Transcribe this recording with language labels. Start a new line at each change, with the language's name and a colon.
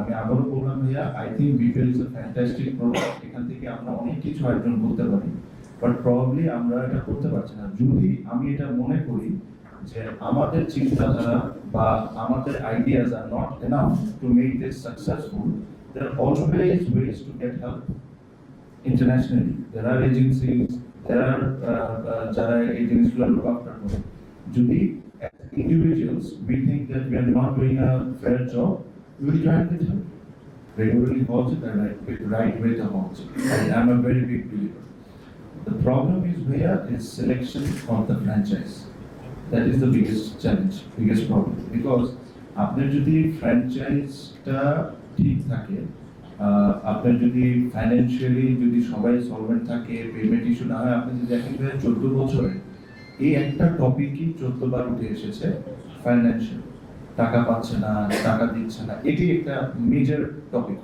Bangla: আমি আবারও বললাম ভাইয়া,
English: I think BPL is a fantastic product,
Bangla: এখান থেকে আমরা অনেক কিছু অর্জন করতে পারি, বাট প্রবাবলি আমরা এটা করতে পারছি না। যদি আমি এটা মনে করি যে আমাদের চিন্তাধারা বা আমাদের
English: Ideas are not enough to make this successful, there are always ways to get help internationally. There are agencies, there are
Bangla: যারা এই জিনিসগুলো
English: look after করে। যদি as individuals we think that we are not doing a fair job, we will try and get help.
Bangla: Regularly হওয়া উচিত,
English: right way to
Bangla: হওয়া উচিত।
English: I am a very big believer. The problem is where is selection of the franchise. That is the biggest challenge, biggest problem.
Bangla: Because আপনার যদি ফ্র্যাঞ্চাইজটা ঠিক থাকে, আপনার যদি ফাইন্যান্সিয়ালি যদি সবাই সলভেন্ট থাকে, পেমেন্ট ইস্যু না হয়, আপনি যদি দেখেন 14 বছরে এই একটা টপিকই 14 বার উঠে এসেছে, ফাইন্যান্সিয়াল, টাকা পাচ্ছে না, টাকা দিচ্ছে না, এটি একটা মেজর টপিক।